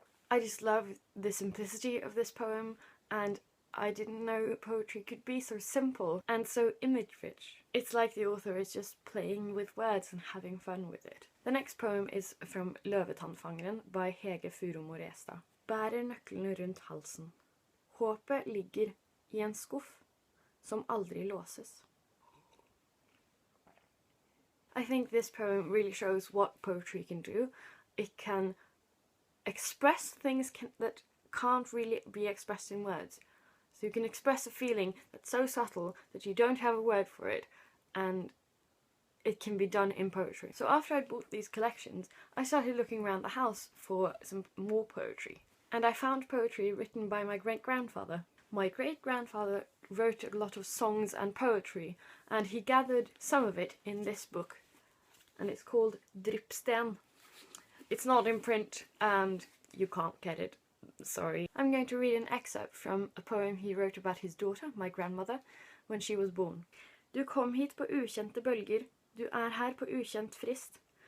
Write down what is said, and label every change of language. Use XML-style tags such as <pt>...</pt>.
<en>I just love the simplicity of this poem, and I didn't know poetry could be so simple and so image-rich. It's like the author is just playing with words and having fun with it. The next poem is from Løvetannfangeren by Hege Furumo Restad.</en> <no>Bærer nøklene rundt halsen. Håpet ligger i en skuff som aldri låses.</no> <en>I think this poem really shows what poetry can do. It can express things that can't really be expressed in words. So you can express a feeling that's so subtle that you don't have a word for it, and it can be done in poetry. So after I'd bought these collections, I started looking around the house for some more poetry. And I found poetry written by my great-grandfather. My great-grandfather wrote a lot of songs and poetry, and he gathered some of it in this book, and it's called Dryppsten. It's not in print and you can't get it, sorry. I'm going to read an excerpt from a poem he wrote about his daughter, my grandmother, when she was born.</en> <no>Du kom hit på ukjente bølger, du her på ukjent frist.</no>